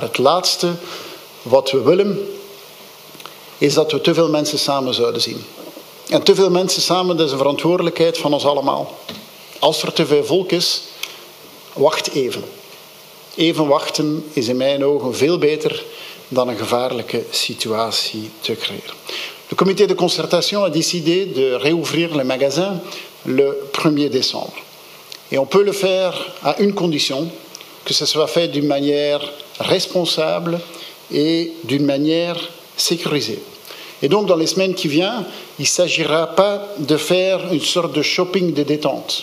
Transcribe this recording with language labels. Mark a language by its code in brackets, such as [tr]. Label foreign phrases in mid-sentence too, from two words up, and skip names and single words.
[nl] Het laatste wat we willen is dat we te veel mensen samen zouden zien. En te veel mensen samen, dat is een verantwoordelijkheid van ons allemaal. Als er te veel volk is, wacht even. Even wachten is in mijn ogen veel beter dan een gevaarlijke situatie te creëren. [fr] Le comité de concertation a décidé de réouvrir les magasins le 1er décembre. Et on peut le faire à une condition, que ce soit fait d'une manière responsable et d'une manière sécurisée. Et donc, dans les semaines qui viennent, il ne s'agira pas de faire une sorte de shopping de détente.